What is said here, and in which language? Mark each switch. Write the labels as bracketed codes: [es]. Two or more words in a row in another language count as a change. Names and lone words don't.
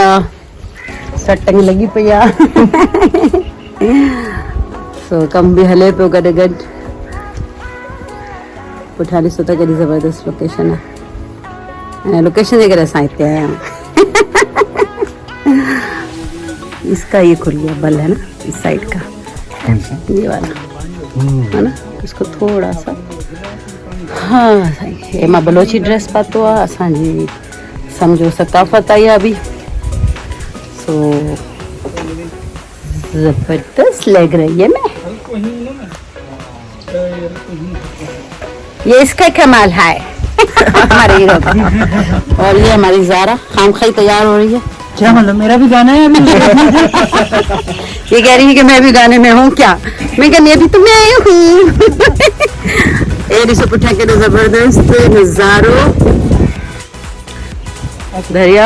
[sd] सटंग लॻी पई आहे। सो कमु बि हले पियो गॾु गॾु। पुठियां ॾिसो त केॾी ज़बरदस्त लोकेशन आहे ऐं लोकेशन जे करे असां हिते आया आहियूं। [hi] इसका ये खुल गया बल है ना, इस साइड का, ये वाला है ना, इसको थोड़ा सा। हाँ सही। [sd] हे मां बलोची ड्रेस पातो आहे, असांजी सम्झो सकाफ़त आई आहे अभी। [hi] सो ज़बरदस्त लग रही है मैं। ये इसका कमाल है हमारे हीरो का। और ये हमारी ज़ारा खाम खाई तैयार हो रही है। क्या मतलब मेरा भी गाना है अभी? ये कह रही है कि मैं भी गाने में हूँ क्या? मैं कहनी अभी तो मैं हूँ। [sd] ये ॾिसो पुठियां केॾो ज़बरदस्त नज़ारो, दरिया।